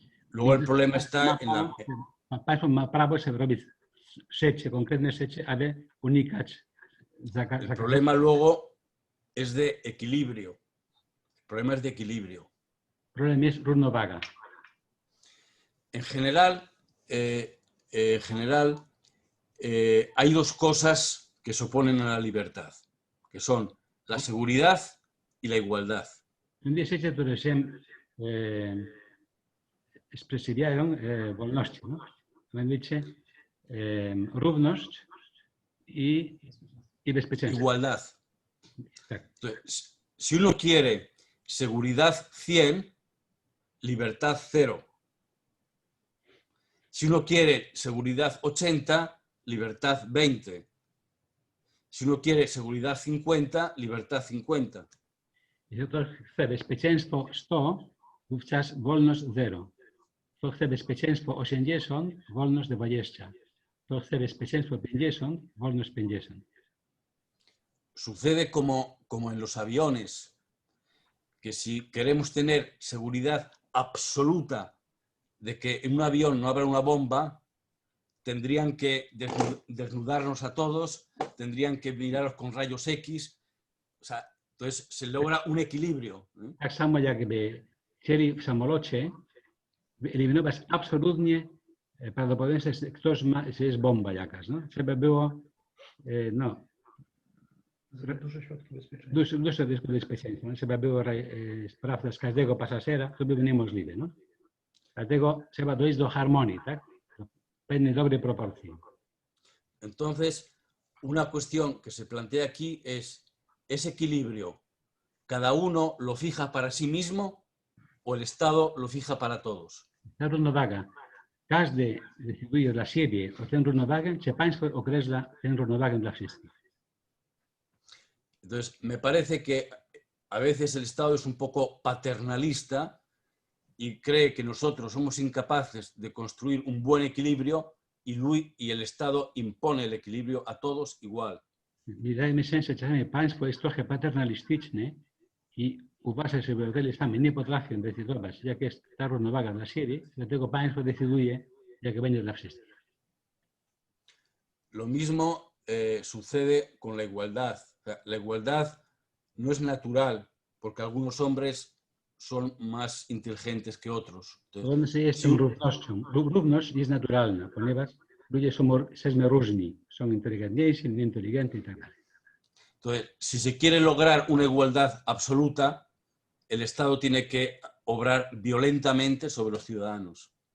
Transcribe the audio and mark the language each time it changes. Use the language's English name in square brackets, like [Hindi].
[Spanish] Luego el problema está en la... [Polish] Państwo ma prawo się robić rzeczy, konkretne rzeczy, ale unikać [Spanish] El problema luego es de equilibrio. El problema es de equilibrio. [Polish] Problem jest równowaga. [Spanish] En general, hay dos cosas que se oponen a la libertad, que son la seguridad y la igualdad. [Polish] Są dwie rzeczy, które się ekspresjonują wolnością. No? Mianowicie równość i bezpieczeństwo. [Spanish] Igualdad. [Polish] Tak. [Spanish] Entonces, si uno quiere seguridad 100, libertad 0. Si uno quiere seguridad 80, libertad 20. Si uno quiere seguridad 50, libertad 50. [Polish] Jeśli ktoś chce bezpieczeństwo 100, wówczas wolność 0. Kto chce bezpieczeństwo 80, wolność 20. Kto chce bezpieczeństwo 50, wolność 50. [Spanish] Sucede como en los aviones, que si queremos tener seguridad absoluta de que en un avión no habrá una bomba, tendrían que desnudarnos a todos, tendrían que mirarnos con rayos X, o sea, entonces se logra un equilibrio. [Polish] Tak samo jakby chcieli w samolocie eliminować absolutnie prawdopodobieństwo, że jest bomba jakaś. No? Trzeba było Duże środki bezpieczeństwa. duże bezpieczeństwo. No? Trzeba było sprawdzać każdego pasażera, to byłoby niemożliwe. No? Dlatego trzeba dojść do harmonii, tak? Do pewnej dobrej proporcji. [Spanish] Entonces, una cuestión que se plantea aquí es, ¿ese equilibrio cada uno lo fija para sí mismo o el Estado lo fija para todos? [Polish] Ta równowaga. Każdy decyduje dla siebie o tę równowagę, czy państwo określa tę równowagę dla wszystkich. [Spanish] Entonces, me parece que a veces el Estado es un poco paternalista y cree que nosotros somos incapaces de construir un buen equilibrio y el Estado impone el equilibrio a todos igual. [Polish] Wydaje mi się, że czasami państwo jest trochę paternalistyczne i uważa, że obywatele sami nie potrafią decydować, jaka jest ta równowaga dla siebie, dlatego państwo decyduje, jaka będzie dla wszystkich. [Spanish] Lo mismo sucede con la igualdad. O sea, la igualdad no es natural porque algunos hombres son más inteligentes que otros. [Polish] Podobnie jest z tą równością. Równość jest naturalna, ponieważ ludzie jesteśmy różni. Są inteligentniejsi, mniej inteligentni i tak dalej. [Spanish] Entonces, si se quiere lograr una igualdad absoluta, el Estado tiene que obrar violentamente sobre los ciudadanos.